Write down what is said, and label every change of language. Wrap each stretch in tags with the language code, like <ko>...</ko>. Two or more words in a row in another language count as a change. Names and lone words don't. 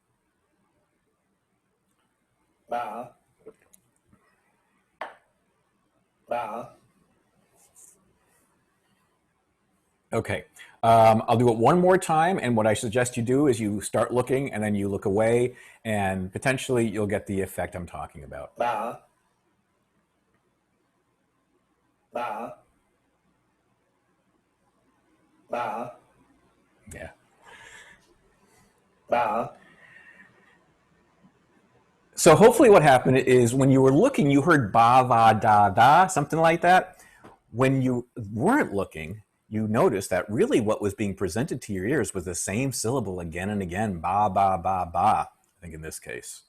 <en>Ba. Ba. Okay, I'll do it one more time, and what I suggest you do is you start looking and then you look away, and potentially you'll get the effect I'm talking about. Ba. Ba. Ba. Yeah. Ba. So hopefully what happened is when you were looking, you heard ba, va, da, da, something like that. When you weren't looking, you noticed that really what was being presented to your ears was the same syllable again and again, ba, ba, ba, ba, I think in this case.</en>